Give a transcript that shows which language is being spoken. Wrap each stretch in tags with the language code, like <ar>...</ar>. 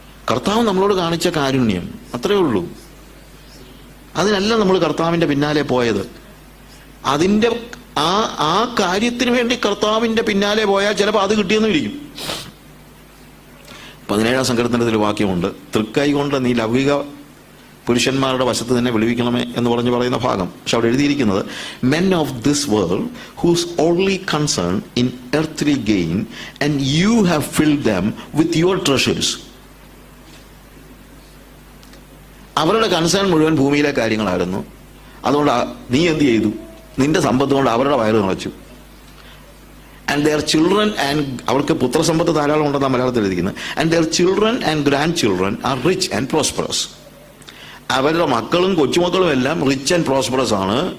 <ml>കർത്താവ് നമ്മളോട് കാണിച്ച കാരുണ്യം, അത്രയേ ഉള്ളൂ. അതിനല്ല നമ്മൾ കർത്താവിന്റെ പിന്നാലെ പോയത്. അതിന്റെ ആ കാര്യത്തിന് വേണ്ടി കർത്താവിന്റെ പിന്നാലെ പോയാൽ ചിലപ്പോൾ അത് കിട്ടിയെന്നും ഇരിക്കും. 17-ാം സങ്കീർത്തനത്തിൽ വാക്യമുണ്ട്, തൃക്കൈ കൊണ്ട് നീ ലൗകിക പുരുഷന്മാരുടെ വശത്ത് തന്നെ വിളിവിക്കണമേ എന്ന് പറഞ്ഞ് പറയുന്ന ഭാഗം. പക്ഷെ അവിടെ എഴുതിയിരിക്കുന്നത്,</ml> <en>men of this world whose only concern in earthly gain and you have filled them with your treasures.</en> <ml>അവരുടെ കൺസേൺ മുഴുവൻ ഭൂമിയിലെ കാര്യങ്ങളായിരുന്നു. അതുകൊണ്ട് നീ എന്ത് ചെയ്തു? നിന്റെ സമ്പത്ത് കൊണ്ട് അവരുടെ വയറ് നിറച്ചു.</ml> <en>and their children and,</en> <ml>അവർക്ക് പുത്രസമ്പത്ത് ധാരാളം ഉണ്ടെന്നാണ് മലയാളത്തിൽ എഴുതിയിരിക്കുന്നത്.</ml> <en>And their children and grandchildren are rich and prosperous.</en> <ml>അവരുടെ മക്കളും കൊച്ചുമക്കളും എല്ലാം റിച്ച് ആൻഡ് പ്രോസ്പെറസ് ആണ്.</ml>